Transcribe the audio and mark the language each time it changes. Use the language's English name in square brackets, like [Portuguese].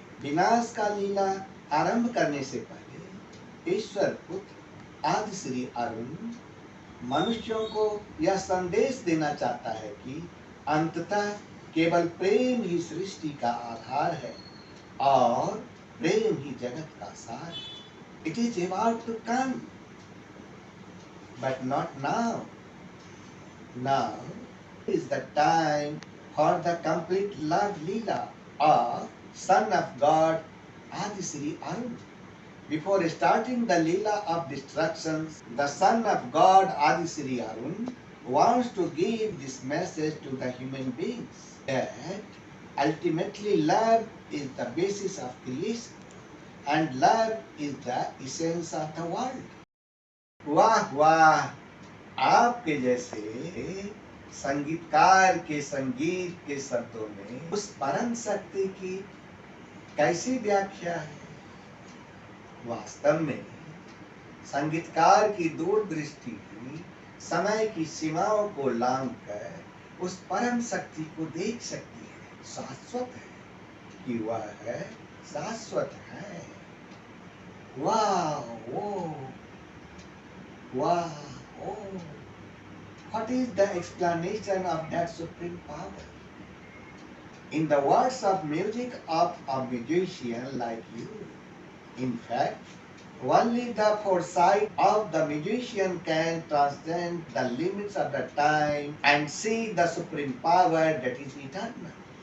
[Hindi] विनाश का लीला आरंभ करने से पहले ईश्वर पुत्र आदि श्री अरुण मनुष्यों को यह संदेश देना चाहता है कि अंततः केवल प्रेम ही सृष्टि का आधार है, और प्रेम ही जगत का सार है। [English] It is about to come, but not now. Now is the time for the complete love Leela of Son of God Adi Sri Arun. Before starting the Leela of destructions, the Son of God Adi Sri Arun wants to give this message to the human beings that ultimately love is the basis of creation and love is the essence of the world. [Hindi] वाह वाह, आपके जैसे संगीतकार के संगीत के शब्दों में उस परम शक्ति की कैसी व्याख्या है? वास्तव में संगीतकार की दूरदृष्टि भी समय की सीमाओं को लांघकर उस परम शक्ति को देख सकती है। शाश्वत है कि वह है, शाश्वत है। वाह ओ वाह ओ, [English] what is the explanation of that supreme power? In the words of music of a musician like you, in fact, only the foresight of the musician can transcend the limits of the time and see the supreme power that is eternal.